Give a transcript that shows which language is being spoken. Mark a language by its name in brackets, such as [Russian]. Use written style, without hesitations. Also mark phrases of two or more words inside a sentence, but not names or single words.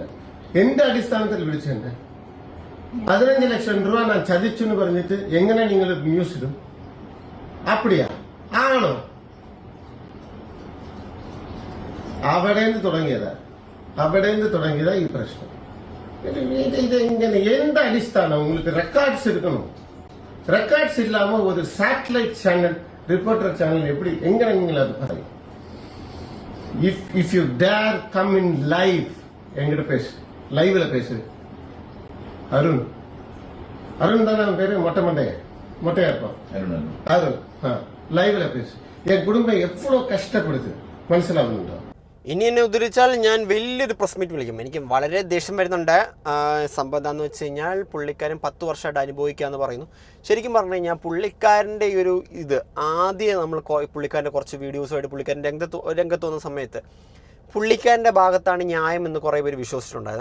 [Malayalam] എന്റെ അടിസ്ഥാനത്തിൽ വിളിച്ചെന്നെ 15 ലക്ഷം രൂപ ഞാൻ ചതിച്ചു എന്ന് പറഞ്ഞിട്ട് എങ്ങനെ നിങ്ങൾ ന്യൂസ് ഇടും? അപ്പടിയാ ആണോ? അവിടെ നിന്ന് തുടങ്ങിയതാ ഈ പ്രശ്നം. ഇത് ഇങ്ങനെ എന്ത് അടിസ്ഥാനം? [Tamil] உங்களுக்கு ரெக்கார்ட்ஸ் இருக்கணும். ரெக்கார்ட்ஸ் இல்லாம ஒரு சாட்டலைட் சேனல், ரிப்போர்ட்டர் சேனல் எப்படி எങ്ങനെ நீங்கள் அது பாருங்க. [English] If you dare come in live, [Tamil] எங்கிட்ட பேசு, லைவ்ல பேசு. அருண் தானே அவன் பேரு? மொட்டையா இருப்பான் அருண். லைவ்ல பேசு. என் குடும்பம் எவ்வளவு கஷ்டப்படுது മനസ്സിലാവുന്നുണ്ടോ? [Malayalam] ഇനി എന്നെ ഉദ്ധരിച്ചാൽ ഞാൻ വലിയൊരു പ്രസ് മീറ്റ് വിളിക്കും. എനിക്ക് വളരെ ദേഷ്യം വരുന്നുണ്ട്. സംഭവം എന്താണെന്ന് വെച്ച് കഴിഞ്ഞാൽ പുള്ളിക്കാരൻ 10 വർഷമായിട്ട് അനുഭവിക്കുക എന്ന് പറയുന്നു. ശരിക്കും പറഞ്ഞു കഴിഞ്ഞാൽ പുള്ളിക്കാരൻ്റെ ഈ ഒരു ആദ്യം നമ്മൾ പുള്ളിക്കാരൻ്റെ കുറച്ച് വീഡിയോസുമായിട്ട് പുള്ളിക്കാരൻ രംഗത്ത് വന്ന സമയത്ത് പുള്ളിക്കാരൻ്റെ ഭാഗത്താണ് ന്യായം എന്ന് കുറേ പേര് വിശ്വസിച്ചിട്ടുണ്ടായിരുന്നു.